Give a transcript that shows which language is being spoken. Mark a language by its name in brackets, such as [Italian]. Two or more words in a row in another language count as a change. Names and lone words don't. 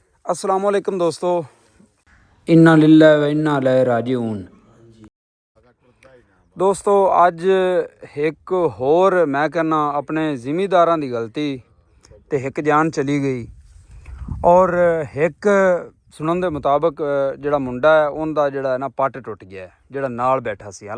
[Arabic] السلام عليكم दोस्तों। إنا لله وإنا إليه راجعون. [Punjabi] دوستو اج اک ہور میں کہنا اپنے زمینداراں دی غلطی تے اک جان چلی گئی اور اک سنن دے مطابق جیہڑا منڈا ہے اوہناں دا جیہڑا ہے نا پٹ ٹٹ گیا ہے، جیہڑا نال بیٹھا سی.